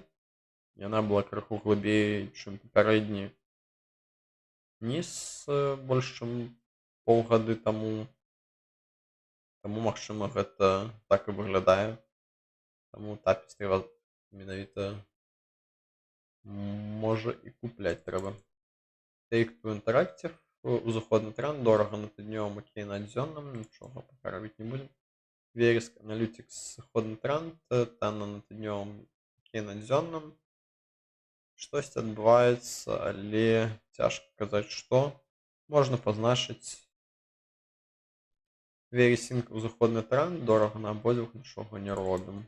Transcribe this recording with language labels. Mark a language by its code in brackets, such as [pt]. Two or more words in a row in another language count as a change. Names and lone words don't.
[be] Яна была крыху глыбей, чым папярэдні ніз больш чым паўгады таму. Таму, магчыма, гэта так і выглядае. Таму Tapestry менавіта можа і купляць трэба. Take-Two Interactive узыходны тренд, дорага на тыднёвым, окей на дзённым, нічога пака рабіць не будзем. Verisk Analytics сыходны тренд, танна на тыднёвым, окей на дзённым. Штосьці адбываецца, але цяжка казаць што. Можна пазначыць Verisync узыходны тренд, дорага на абодвух, нічога не робім.